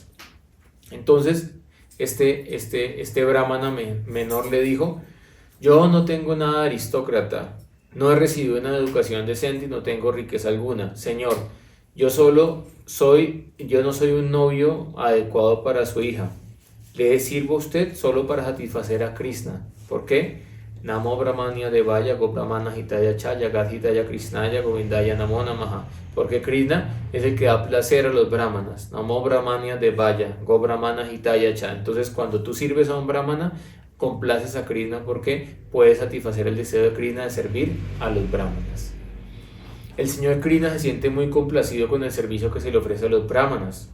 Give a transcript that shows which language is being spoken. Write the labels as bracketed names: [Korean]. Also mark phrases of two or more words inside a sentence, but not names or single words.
[Spanish] Entonces este brahmana menor le dijo: yo no tengo nada de aristócrata, no he recibido una educación decente y no tengo riqueza alguna. Señor, yo no soy un novio adecuado para su hija. Le sirvo a usted solo para satisfacer a Krishna. ¿Por qué? [Sanskrit] नमो ब्रह्मण्य देवाय गो ब्राह्मण हिताय चय गधिताय कृष्णाय गोविन्दाय नमो नमः. [Spanish] Porque Krishna es el que da placer a los brahmanas. [Sanskrit] नमो ब्रह्मण्य देवाय गो ब्राह्मण हिताय च. [Spanish] Entonces cuando tú sirves a un brahmana, complaces a Krishna porque puedes satisfacer el deseo de Krishna de servir a los brahmanas. El señor Krishna se siente muy complacido con el servicio que se le ofrece a los brahmanas.